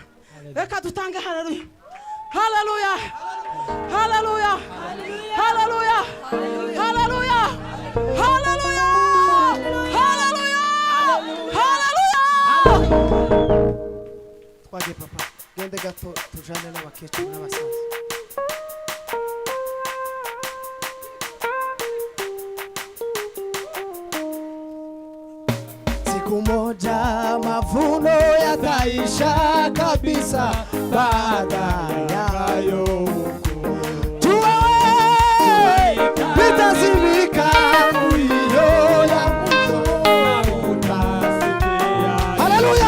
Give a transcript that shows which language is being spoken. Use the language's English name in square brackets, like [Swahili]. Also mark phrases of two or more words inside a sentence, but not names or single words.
[Kinyarwanda] Reka dutange haleluya. Haleluya. Haleluya. Haleluya. Haleluya. Haleluya. Haleluya. Haleluya. Twage papa gende gato tujane n'abakecuru n'abasaza. [Swahili] Siku moja mavuno yataisha kabisa, baada yayo jua litazimika, mlio ya mwisho haleluya.